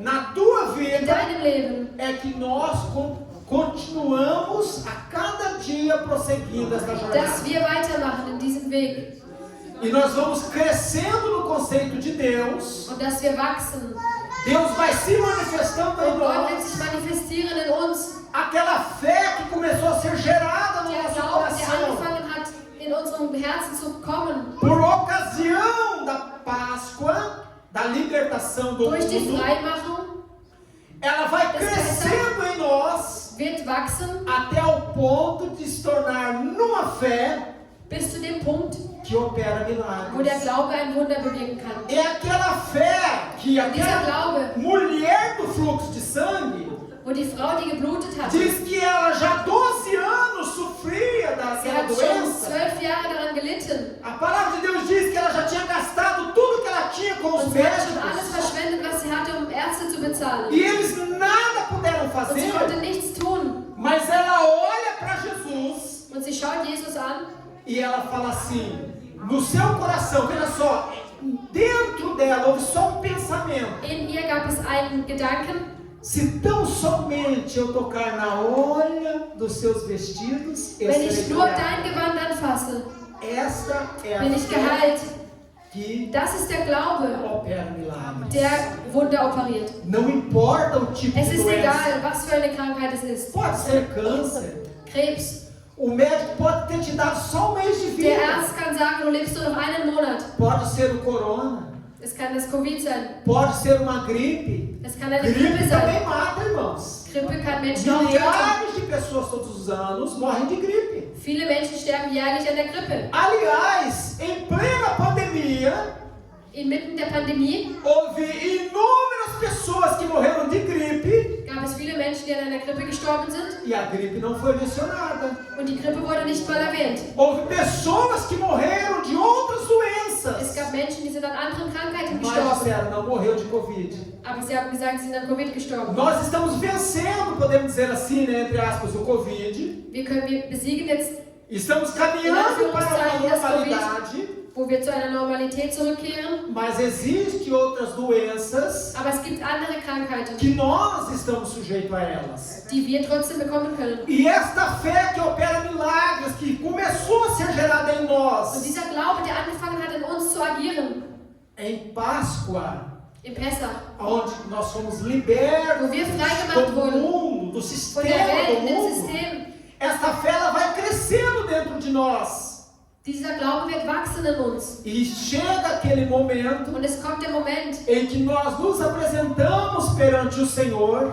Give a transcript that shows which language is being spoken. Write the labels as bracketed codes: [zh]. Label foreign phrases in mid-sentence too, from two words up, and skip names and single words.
[pt] na tua [de] in [pt] vida, [de] deinem Leben, [pt] é que nós continuamos a cada dia prosseguindo esta [de] dass [pt] jornada. [de] wir weitermachen in diesem Weg [pt] E nós vamos crescendo no conceito de Deus. [de] und dass wir wachsen. [pt] Deus vai se manifestando em [de] Und Gott wird [pt] nós. [de] sich manifestieren in uns. [pt] Aquela fé que começou a ser gerada no [de] Der [pt] nosso [de] Glaube, der [pt] coração [de] angefangen hat, in unserem Herzen zu kommen, [pt] por ocasião da Páscoa, da libertação do [de] durch die [pt] mundo, [de] Freimachung, [pt] ela vai crescendo em nós [de] wird wachsen, [pt] até o ponto de se tornar numa fé [de] bis zu dem Punkt, [pt] que opera [de] wo der [pt] milagres. [de] Glaube ein Wunder bewirken kann. [pt] É aquela fé que [de] Und dieser [pt] aquela [de] Glaube, [pt] mulher do fluxo de sangue [de] wo die Frau, die geblutet hatte, [pt] diz que ela já há 12 anos sofria [de] sie [pt] daquela [de] hat schon [pt] doença. [de] 12 Jahre daran gelitten. [pt] A palavra de Deus diz que ela já tinha gastado tudo que ela tinha com os [de] Und sie hat schon alles [pt] médicos. [de] verschwendet, was sie hatte, um Ärzte zu bezahlen. [pt] E eles nada puderam [de] Und sie [pt] fazer. [de] konnte nichts tun. [pt] Mas ela olha para Jesus [de] Und sie schaut Jesus an [pt] e ela fala assim, no seu coração, veja só, dentro dela houve só um pensamento. [de] in ihr gab es einen Gedanken, [pt] Se tão somente eu tocar na orla dos seus vestidos, eu [de] wenn [pt] serei [de] ich nur [pt] curado. [de] dein Gewand anfasse, [pt] Esta é a [de] bin ich [pt] fé [de] geheilt. [pt] que [de] Das ist der Glaube, [pt] opera milagres. [de] der Wunder operiert. [pt] Não importa o tipo [de] Es [pt] de [de] ist [pt] doença. [de] egal, was für eine Krankheit es ist. [pt] Pode ser câncer. [de] Krebs. [pt] O médico pode ter te dado só um mês de vida. [de] Der Arzt kann sagen, du lebst nur noch einen Monat. [pt] Pode ser o corona. [de] Es kann das Covid sein. [pt] Pode ser uma gripe. [de] Es kann eine Grippe [pt] Gripe [de] sein. [pt] também mata, irmãos. [de] Grippe kann Menschen auch töten. [pt] Milhares de pessoas todos os anos morrem de gripe. [de] Viele Menschen sterben jährlich an der Grippe. [pt] Aliás, em plena pandemia, [de] Inmitten der Pandemie [pt] houve inúmeras pessoas que morreram de gripe [de] gab es viele Menschen, die an einer Grippe gestorben sind. [pt] e a gripe não foi mencionada. [de] Und die Grippe wurde nicht mal erwähnt. [pt] Houve pessoas que morreram de outras [de] Es [pt] doenças, [de] gab Menschen, die sind an anderen Krankheiten [pt] mas [de] gestorben. [pt] disseram, não morreu de Covid. [de] Aber sie haben gesagt, sie sind an Covid gestorben. [pt] Nós estamos vencendo, podemos dizer assim, né, entre aspas, o Covid. [de] Wir besiegen jetzt, [pt] Estamos caminhando para uma normalidade, [de] wo wir zu einer Normalität zurückkehren. [pt] mas existem outras doenças [de] Aber es gibt andere Krankheiten, [pt] que nós estamos sujeitos a elas. [de] die wir trotzdem bekommen können. [pt] E esta fé que opera milagres, que começou a ser gerada em [de] Und [pt] nós, [de] dieser Glaube, der angefangen hat, in uns zu agieren, [pt] em Páscoa, [de] im Pessach, [pt] onde nós fomos libertos [de] wo wir freigemacht [pt] do [de] wurden [pt] mundo, do [de] von der [pt] sistema [de] Welt, [pt] do [de] dem [pt] mundo, [de] System, [pt] esta fé ela vai crescendo dentro de nós. [de] dieser Glaube wird wachsen in uns. [pt] E chega aquele momento [de] Und es kommt der Moment, [pt] em que nós nos apresentamos perante o Senhor